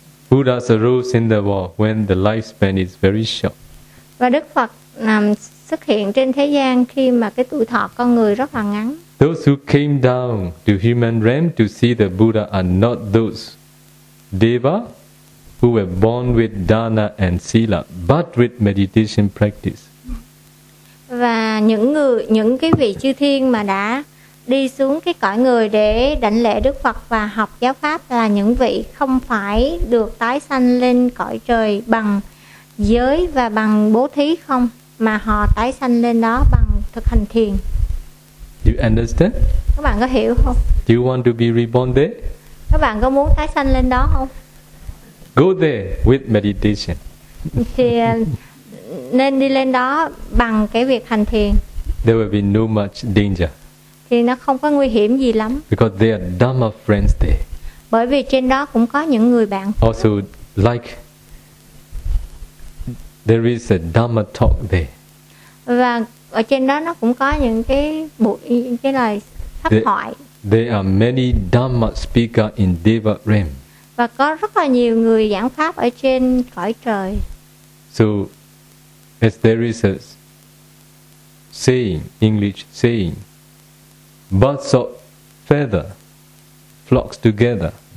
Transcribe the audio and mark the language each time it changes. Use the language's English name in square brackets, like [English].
[English] Buddha's arose in the world when the lifespan is very short. [Vietnamese] Và Đức Phật xuất hiện trên thế gian khi mà cái tuổi thọ con người rất là ngắn. [English] Those who came down to human realm to see the Buddha are not those deva who were born with dana and sila, but with meditation practice. [Vietnamese] Và những cái vị chư thiên mà đã đi xuống cái cõi người để đảnh lễ Đức Phật và học giáo pháp là những vị không phải được tái sanh lên cõi trời bằng giới và bằng bố thí không, mà họ tái sanh lên đó bằng thực hành thiền. [English] You understand? [Vietnamese] Các bạn có hiểu không? [English] Do you want to be reborn there? [Vietnamese] Các bạn có muốn tái sanh lên đó không? [English] Go there with meditation. [Vietnamese] Thì nên đi lên đó bằng cái việc hành thiền. [English] There will be no much danger. [Vietnamese] Thì nó không có nguy hiểm gì lắm. [English] Because there are Dhamma friends there. [Vietnamese] Bởi vì trên đó cũng có những người bạn. [English] Also like there is a Dhamma talk there. [Vietnamese] Và ở trên đó nó cũng có những cái buổi cái lời pháp thoại. [English] There are many Dhamma speaker in Deva realm. [Vietnamese] Và có rất là nhiều người giảng pháp ở trên cõi trời. [English] So as there is a saying, English saying, birds of feather flocks together.